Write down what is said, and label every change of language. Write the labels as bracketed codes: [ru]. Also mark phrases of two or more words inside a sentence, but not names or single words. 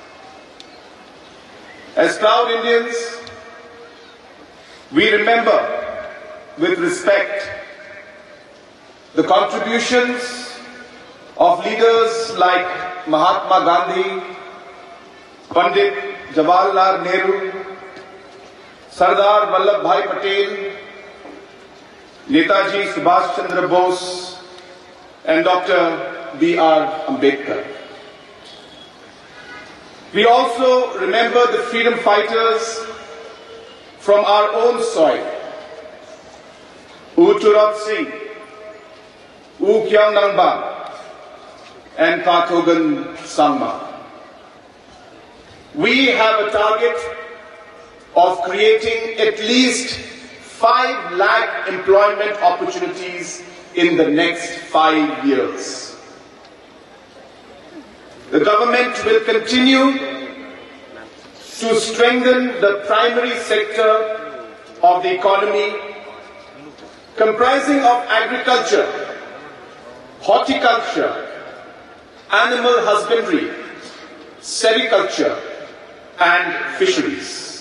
[en] As proud Indians, we remember with respect the contributions of leaders like Mahatma Gandhi, Pandit Jawaharlal Nehru, Sardar Vallabhbhai Patel, Netaji Subhash Chandra Bose, and Dr. B.R. Ambedkar. We also remember the freedom fighters from our own soil, U Turab Singh, U Kyang Rangbah, and Kathogan Sangma. We have a target of creating at least 5 lakh employment opportunities in the next 5 years. The government will continue to strengthen the primary sector of the economy, comprising of agriculture, horticulture, animal husbandry, sericulture, and fisheries.